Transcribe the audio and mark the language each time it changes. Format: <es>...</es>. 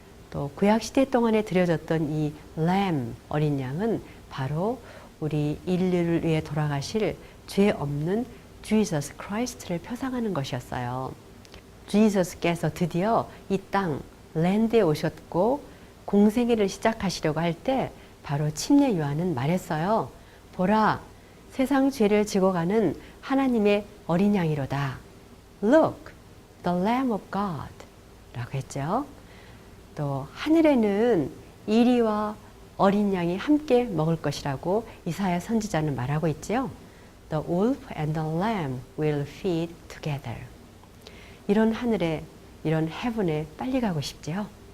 <ko>또 구약 시대 동안에 드려졌던 이 램 어린 양은 바로 우리 인류를 위해 돌아가실 죄 없는 Jesus Christ를 표상하는 것이었어요. 주지서스께서 드디어 이 땅 랜드에 오셨고 공생애를 시작하시려고 할 때 바로 침례 요한은 말했어요. 보라, 세상 죄를 지고 가는 하나님의 어린 양이로다.</ko> <en>Look, the Lamb of God</en> <ko>라고 했죠. 또 하늘에는 이리와 어린 양이 함께 먹을 것이라고 이사야 선지자는 말하고 있죠.</ko> <en>The wolf and the lamb will feed together.</en> <ko>이런 하늘에, 이런 heaven에 빨리 가고 싶지요.</ko>